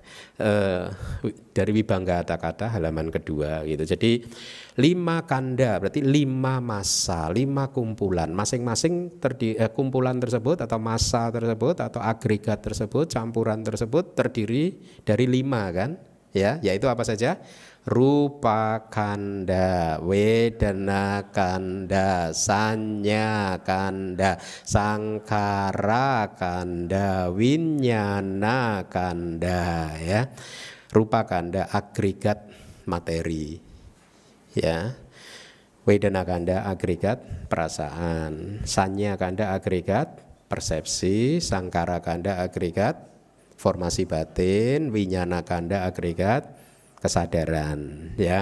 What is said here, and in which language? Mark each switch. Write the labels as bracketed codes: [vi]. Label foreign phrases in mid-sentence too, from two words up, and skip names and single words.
[id] Dari Vibhanga kata-kata halaman kedua gitu. Jadi 5 kanda berarti 5 massa, 5 kumpulan. Masing-masing kumpulan tersebut atau massa tersebut atau agregat tersebut, campuran tersebut terdiri dari 5 kan? Ya, yaitu apa saja? [pi] Rupa kanda, wedana kanda, sanya kanda, sangkara kanda, winyana kanda ya. Rupa kanda [id] agregat materi ya. [pi] Wedana kanda [id] agregat perasaan, [pi] sanya kanda [id] agregat persepsi, [pi] sangkara kanda [id] agregat formasi batin, [pi] winyana kanda [id] agregat kesadaran ya.